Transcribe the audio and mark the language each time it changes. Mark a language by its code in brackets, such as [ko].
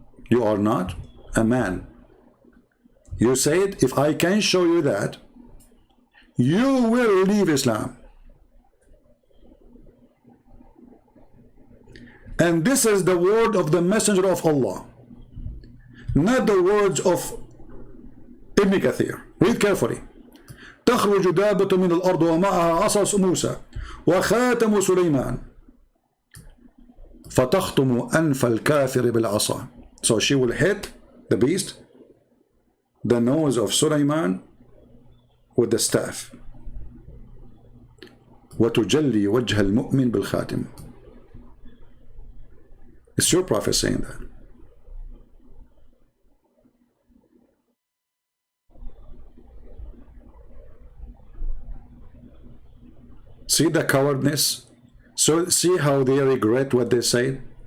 [en] You are not a man. You said, if I can show you that, you will leave Islam. And this is the word of the messenger of Allah, not the words of Ibn Kathir. Read carefully. [ar] تخرج دابة من الأرض ومعها عصا موسى وخاتم سليمان فتخطم أنف الكافر بالعصا. [en] So she will hit the beast, the nose of Sulaiman with the staff. [ar] وتجلي وجه المؤمن بالخاتم. [en] It's your prophet saying that. See the cowardness? So see how they regret what they say?